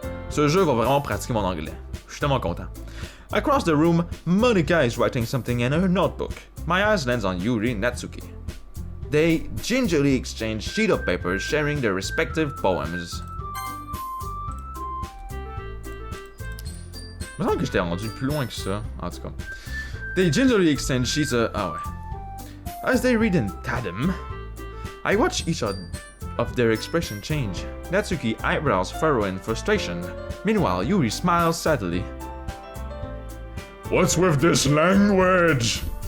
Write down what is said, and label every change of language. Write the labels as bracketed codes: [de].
[fr] Ce jeu va vraiment pratiquer mon anglais. Je suis tellement content. [en] Across the room, Monica is writing something in her notebook. My eyes lands on Yuri and Natsuki. They gingerly exchange sheet of paper, sharing their respective poems. [fr] Il me semble que j'étais rendu plus loin que ça, en tout cas. [en] They gingerly exchange sheets of... [fr] Ah ouais. [en] As they read in tandem, I watch each of their expression change. Natsuki eyebrows furrow in frustration. Meanwhile, Yuri smiles sadly. What's with this language?